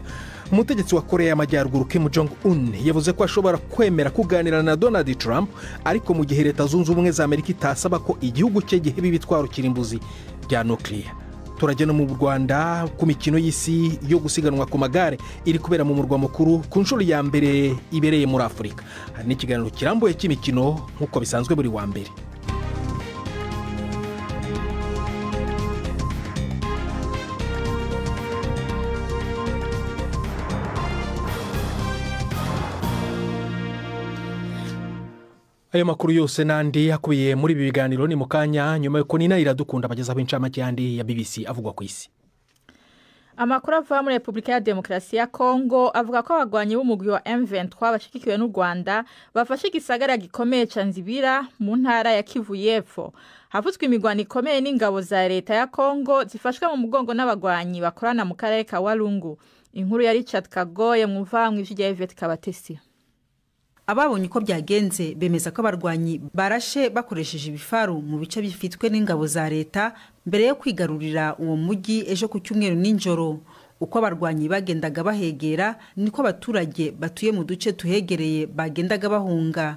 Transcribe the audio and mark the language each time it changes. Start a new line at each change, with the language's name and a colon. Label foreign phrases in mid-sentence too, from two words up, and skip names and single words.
Kinyarwanda: Umutegetsi wa Korea y'Amajyaruguru Kim Jong-un yavuze ko ashobora kwemera kuganira na Donald Trump, ariko mu gihe Leta Zunze Ubumwe za Amerika itasaba ko igihugu cye giheba ibitwaro kirimbuzi bya nuclear. Turagena mu Rwanda ku mikino y'isi yo gusiganwa ku magare iri kubera mu murwa mukuru ku nshuro ya mbere ibereye muri Afurika. Hari n'ikiganiro kirambuye cy'imikino nk'uko bisanzwe buri wa mbere. Ayo makuru yose nandi yakubiye muri ibi biganiro ni mukanya nyuma yuko Nina Iradukunda abagezaho incamake yandi ya BBC avugwa ku isi.
Rundi: Amakuru ava muri Republika ya Demokarasi ya Kongo avuga ko abagwanyi b'umugwi wa M23 bashikikiwe n'u Rwanda bafashe igisagara gikomeye ca Nzibira mu ntara ya Kivu y'Epfo. Havuzwe imigwano ikomeye n'ingabo za leta ya Kongo zifashwe mu mugongo n'abagwanyi bakorana mu karere ka Walungu. Inkuru ya Richard Kagoye mwuvamwe ijya Yvette Kabatesi.
Kinyarwanda: Ababonye uko byagenze bemeza ko abarwanyi barashe bakoresheje ibifaru mu bice bifitwe n'ingabo za leta mbere yo kwigarurira uwo mujyi ejo ku cyumweru n'injoro. Uko abarwanyi bagendaga bahegera niko abaturage batuye mu duce tuhegereye bagendaga bahunga.